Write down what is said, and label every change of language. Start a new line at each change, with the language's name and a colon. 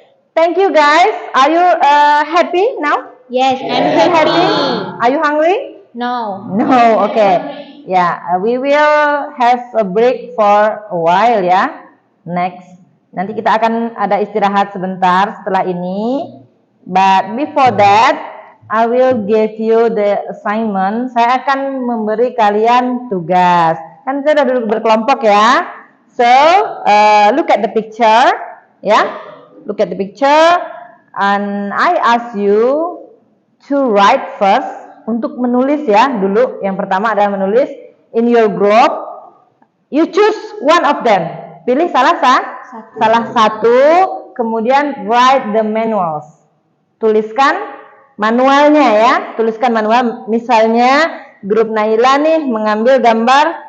English: Thank you guys. Are you happy now? Yes, I'm Feel happy. Are you hungry? No. No. Okay. Yeah, we will have a break for a while ya. Next.
Indonesian: Nanti kita akan ada istirahat sebentar setelah ini.
English: But before that, I will give you the assignment.
Indonesian: Saya akan memberi kalian tugas. Kan saya udah duduk berkelompok ya.
English: So, look at the picture. Ya. Look at the picture. And I ask you to write first.
Indonesian: Untuk menulis ya dulu. Yang pertama adalah menulis
English: in your group. You choose one of them.
Indonesian: Pilih salah satu. Kemudian
English: write the manuals.
Indonesian: Tuliskan manualnya ya. Tuliskan manual. Misalnya grup Naila nih mengambil gambar